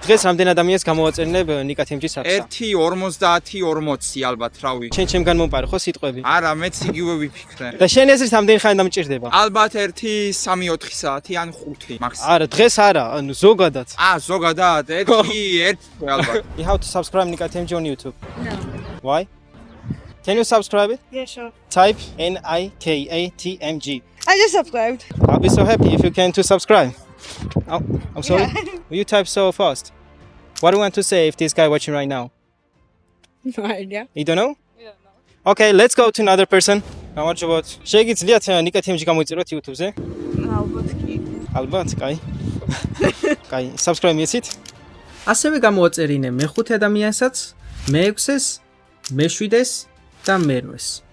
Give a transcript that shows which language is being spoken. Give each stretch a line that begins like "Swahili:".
Georgian: დღეს რამდენ ადამიანს გამოვაწერნებ ნიკა TMG-ს არხსა? 1.50 ალბათ, რავი. შენ ჩემგან მომპარე ხო სიტყვები? არა, მეც იგივე ვიფიქრე. და შენი აზრით რამდენი ხანი დამჭირდება? ალბათ 1-3-4 საათი ან 5 მაქსიმუმ. არა, დღეს არა, ანუ ზოგადად. ზოგადად 1 ალბათ.
English: You have to subscribe Nika TMG on YouTube. No. Why? Can you subscribe it? Yeah, sure. Type NIKATMG. I just subscribed. I'll be so happy if you can to subscribe. Oh, I'm sorry. Yeah. You type so fast. What do you want to say if this guy watching right now? No idea. You don't know? Yeah, no. Okay, let's go to another person.
Georgian: გამარჯობათ. შეგიძლიათ Nika TMG გამოიწეროთ YouTube-ზე? ალბათ კი. ალბათ, კაი. კაი, subscribe მიეცით? ასევე გამოვაწერინე მე-5 ადამიანსაც, მე-6-ს, მე-7-ს და მე-8-ს.